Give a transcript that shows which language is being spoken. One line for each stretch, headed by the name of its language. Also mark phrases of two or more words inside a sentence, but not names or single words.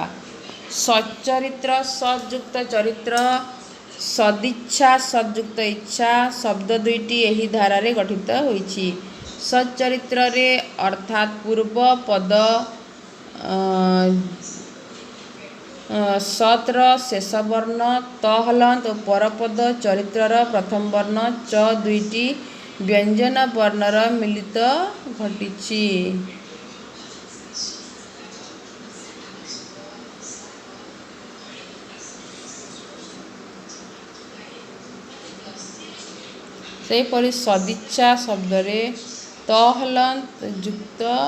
Odia: ସଚ୍ଚରିତ୍ର ସଦ୍‌ଯୁକ୍ତ ଚରିତ୍ର ସଦିଚ୍ଛା ସଦ୍‌ଯୁକ୍ତ ଇଚ୍ଛା ଶବ୍ଦ ଦୁଇଟି ଏହି ଧାରାରେ ଗଠିତ ହୋଇଛି। ସଚ୍ଚରିତ୍ରରେ ଅର୍ଥାତ ପୂର୍ବ ପଦ ସତ୍‌ର ଶେଷ ବର୍ଣ୍ଣ ତ ହଳନ୍ତ ଓ ପରପଦ ଚରିତ୍ରର ପ୍ରଥମ ବର୍ଣ୍ଣ ଚ ଦୁଇଟି ବ୍ୟଞ୍ଜନ ବର୍ଣ୍ଣର ମିଳିତ ଘଟିଛି। ସେପରି ସଦିଚ୍ଛା ଶବ୍ଦରେ ତ ହଳନ୍ତ ଯୁକ୍ତ